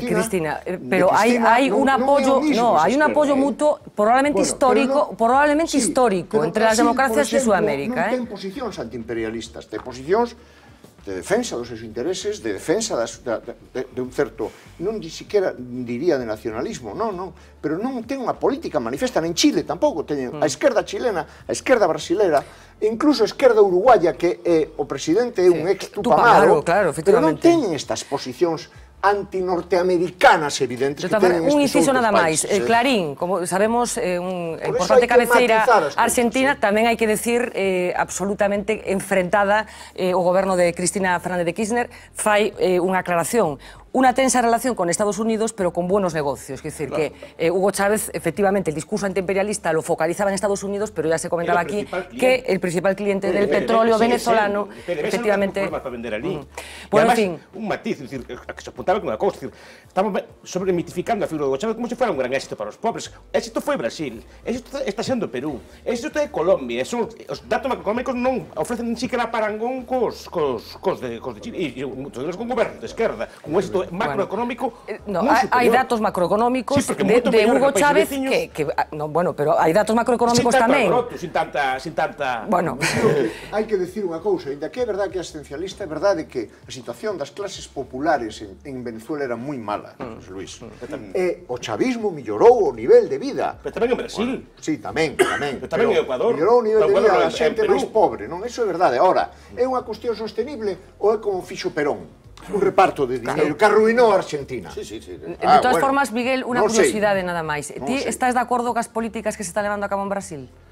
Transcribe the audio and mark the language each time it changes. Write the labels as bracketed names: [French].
[Spanish] Cristina, pero hay un apoyo, hay un apoyo mutuo probablemente histórico, entre las democracias de Sudamérica, [Galician] non ten posicións antiimperialistas, ten posicións de defensa dos seus intereses, de defensa de un certo, non siquiera diría de nacionalismo, non, pero non ten unha política manifesta, en Chile tampouco teñen a esquerda chilena, a esquerda brasilera, incluso a esquerda uruguaya, que o presidente é un ex Tupamaro, pero non teñen estas posicións antinorteamericanas evidentes que tenen estes outros países. Un inciso nada máis, Clarín, como sabemos, unha importante cabeceira argentina, tamén hai que decir absolutamente enfrentada o goberno de Cristina Fernández de Kirchner, fai unha aclaración. [Spanish] Una tensa relación con Estados Unidos, pero con buenos negocios. Es decir, que Hugo Chávez, efectivamente, el discurso antiimperialista lo focalizaba en Estados Unidos, pero ya se comentaba aquí que el principal cliente del petróleo venezolano, efectivamente... Bueno, en fin... Un matiz, es decir, que se apuntaba con una cosa, estamos sobremitificando a figura de Hugo Chávez como si fuera un gran éxito para los pobres. [Galician] Éxito foi Brasil, éxito está sendo Perú, éxito é Colombia, os datos macroeconómicos non ofrecen [Spanish] ni siquiera [Galician] parangón cos de Chile, e moitos deles con gobernos de esquerda, con éxito macroeconómico [Spanish] hay datos macroeconómicos de Hugo Chávez que bueno, pero hay datos macroeconómicos tamén. Sin tanta... Bueno, [Galician] hai que decir unha cousa, ainda que é verdade que é asistencialista, é verdade que a situación das clases populares en Venezuela era moi mala, José Luis. E o chavismo mellorou o nivel de vida. Pero tamén en Brasil. Sí, tamén. Pero tamén en Ecuador. Mellorou o nivel de vida da xente máis pobre, non? Eso é verdade. Ahora, é unha cuestión sostenible ou é como fixo Perón? Un reparto de dinero que arruinou a Argentina. De todas formas, Miguel, unha curiosidade nada máis. Ti estás de acordo cas políticas que se están levando a cabo en Brasil?